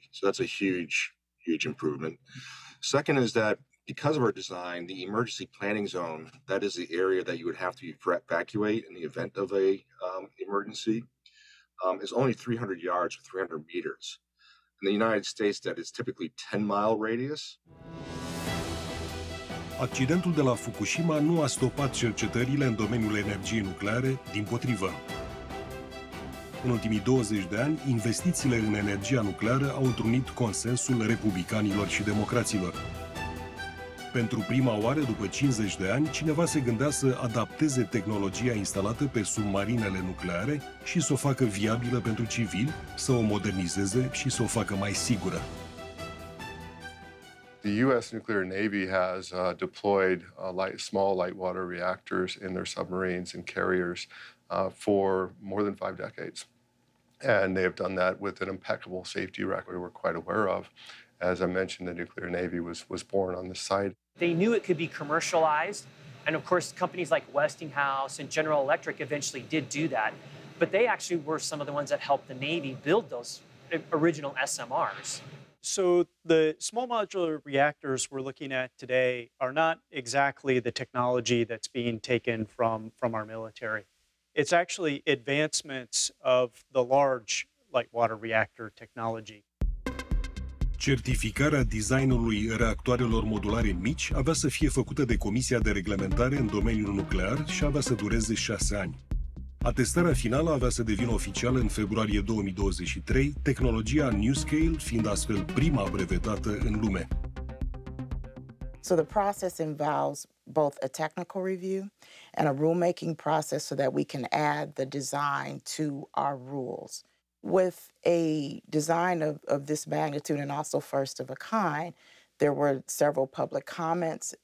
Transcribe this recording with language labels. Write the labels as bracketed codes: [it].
[en] So that's a huge, huge improvement. Second is that because of our design, the emergency planning zone, that is the area that you would have to evacuate in the event of a emergency, is only 300 yards or 300 meters. In the United States, that is typically 10-mile radius. [ro] Accidentul de la Fukushima nu a stopat cercetările în domeniul energiei nucleare, dimpotrivă. În ultimii 20 de ani, investițiile în energia nucleară au întrunit consensul republicanilor și democraților. Pentru prima oară, după 50 de ani, cineva se gândea să adapteze tehnologia instalată pe submarinele nucleare și să o facă viabilă pentru civili, să o modernizeze și să o facă mai sigură. [en] The U.S. nuclear Navy has deployed small light water reactors in their submarines and carriers for more than 5 decades. And they have done that with an impeccable safety record we're quite aware of. As I mentioned, the nuclear Navy was born on this site. They knew it could be commercialized. And of course, companies like Westinghouse and General Electric eventually did do that. But they actually were some of the ones that helped the Navy build those original SMRs. So the small modular reactors we're looking at today are not exactly the technology that's being taken from our military. It's actually advancements of the large light water reactor technology. [ro] Certificarea designului reactoarelor modulare mici avea să fie făcută de Comisia de Reglementare în domeniul nuclear și avea să dureze 6 ani. Atestarea finală avea să devină oficială în februarie 2023, tehnologia NuScale fiind astfel prima brevetată în lume. [en] So the process involves both a technical review and a rulemaking process so that we can add the design to our rules. With a design of this magnitude and also first of a kind, there were several public comments.